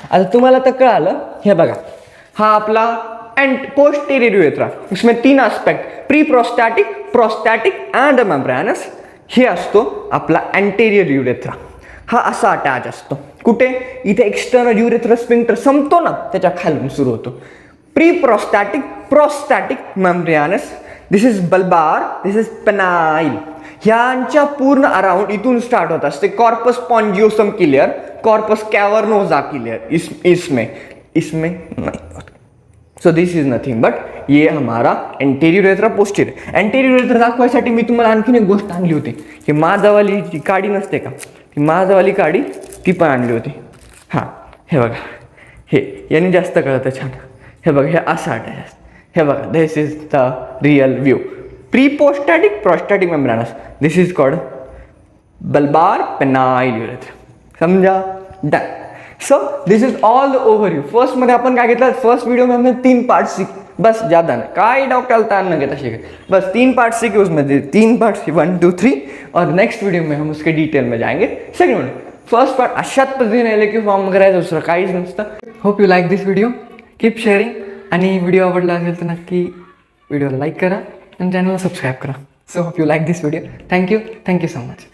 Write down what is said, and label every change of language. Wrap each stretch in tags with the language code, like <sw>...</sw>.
<mr>आता तुम्हाला तर कळालं. हे बघा, हा आपला पोस्टेरियर युरेथ्रा.</mr> <hi>इसमें 3 aspect, pre prostatic, prostatic and membranes.</hi> <mr>हे असतो आपला अँटेरियर युरेथ्रा. हा असा अटॅच असतो. कुठे, इथे एक्सटर्नल युरेथ्रा स्फिंक्टर संपतो ना त्याच्या खालून सुरू होतो. Pre prostatic, prostatic, membranes.</mr> <en>This is bulbar, this is penile.</en> <mr>ह्यांच्या पूर्ण अराउंड इथून स्टार्ट होत असते कॉर्पस स्पॉन्जिओसम क्लियर, कॉर्पस कॅव्हर्नोजा क्लियर.</mr> <hi>इसमें नहीं.</hi> <en>so this is nothing but</en> <hi>ये हमारा</hi> <en>Anterior urethra, posterior.</en> <mr>Anterior urethra दाखवायसाठी मी तुम्हाला आणखीन एक गोष्ट आणली होती. की माझावाली जी काडी नसते का, ती माझावाली काडी ती पण आणली होती. हे बघा, हे याने जास्त कळतं छान. हे बघा, हे असं अटॅच. हे बघा,</mr> <en>This is the real view. Preprostatic, prostatic membranous. This is called bulbar penile urethra. समजा, done. So this is all the overview.</en> <mr>फर्स्टमध्ये आपण काय घेतलं,</mr> <hi>फर्स्ट व्हिडिओ में हमने 3 पार्ट सीखे, बस ज़्यादा नहीं, काय डॉक्टर तार न घेता सीखे, बस 3 पार्ट सीखे. उसमें 3 पार्ट 1, 2, 3. और नेक्स्ट वीडियो में हम उसके डिटेल में जाएंगे.</hi> <mr>सेकंड वीडियो, फर्स्ट पार्ट अशाच पद्धतीने आले की फॉर्म करायचं, दुसरं काहीच नसतं.</mr> <en>Hope you like this video. Keep sharing.</en> <mr>आणि व्हिडिओ आवडला असेल तर नक्की व्हिडिओला लाईक करा आणि चॅनलला सबस्क्राईब करा.</mr> <en>So hope you like this video. Thank you so much.</en>